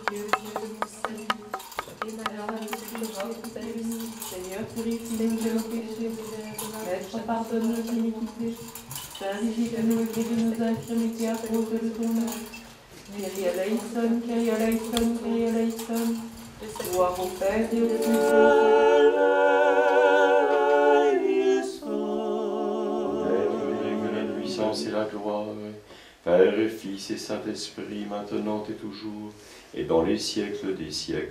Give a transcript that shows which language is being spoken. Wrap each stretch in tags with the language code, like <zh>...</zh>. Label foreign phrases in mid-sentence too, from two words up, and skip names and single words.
<fr>Dieu de mon salut. Et ma larme de Seigneur, purifie-nous de nos péchés. Maître, pardonne nos iniquités. Visite-nous et guéris nos infirmités à cause de ton nom.</fr> <el>Kyrie eleison, Kyrie eleison, Kyrie eleison.</el> <fr>Gloire au Père et au Fils et que la puissance et la gloire, Père et Fils et Saint-Esprit, maintenant et toujours, et dans les siècles des siècles.</fr>